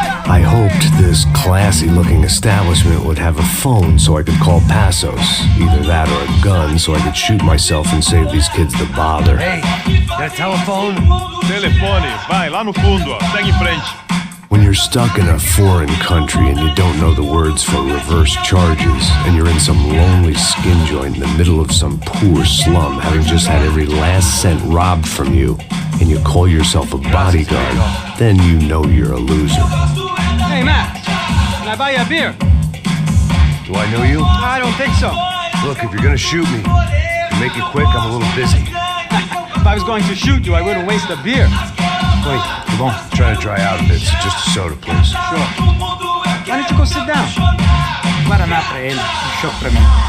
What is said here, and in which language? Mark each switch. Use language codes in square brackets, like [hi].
[en] I hoped this classy-looking establishment would have a phone so I could call Passos. Either that or a gun so I could shoot myself and save these kids the bother. Hey, got a telephone? [pt] Telefone, vai lá no fundo, ó. Segue em frente. [en] When you're stuck in a foreign country and you don't know the words for reverse charges, and you're in some lonely skin joint in the middle of some poor slum, having just had every last cent robbed from you, and you call yourself a bodyguard, then you know you're a loser. Hey, Matt. Can I buy you a beer? Do I know you? I don't think so. Look, if you're gonna shoot me, you're Make it quick, I'm a little busy. If I was going to shoot you, I wouldn't waste a beer. Wait, come on. Try to dry out a bit, so just a soda, please. Sure. Why don't you go sit down? [pt] Guaraná pra ele, um choque pra mim.